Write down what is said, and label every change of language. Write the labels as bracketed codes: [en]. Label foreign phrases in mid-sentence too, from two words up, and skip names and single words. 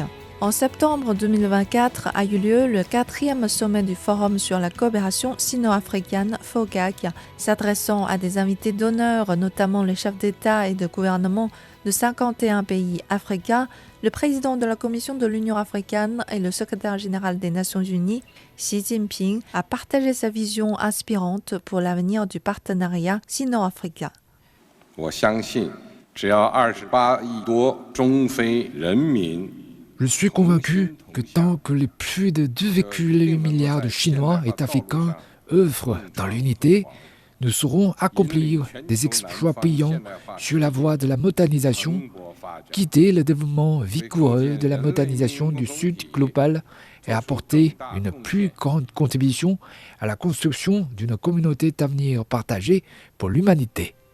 [fr] En septembre 2024 a eu lieu le 4e sommet du Forum sur la coopération sino-africaine FOCAC, s'adressant à des invités d'honneur, notamment les chefs d'État et de gouvernement de 51 pays africains. Le président de la Commission de l'Union africaine et le secrétaire général des Nations Unies, Xi Jinping, a partagé sa vision inspirante pour l'avenir du partenariat sino-africain. [zh] 我相信，只要28亿多中非人民 [fr] Je suis convaincu que tant que les plus de 2,8 milliards de Chinois et d'Africains œuvrent dans l'unité, nous saurons accomplir des exploits brillants sur la voie de la modernisation, guider le développement vigoureux de la modernisation du Sud global et apporter une plus grande contribution à la construction d'une communauté d'avenir partagée pour l'humanité.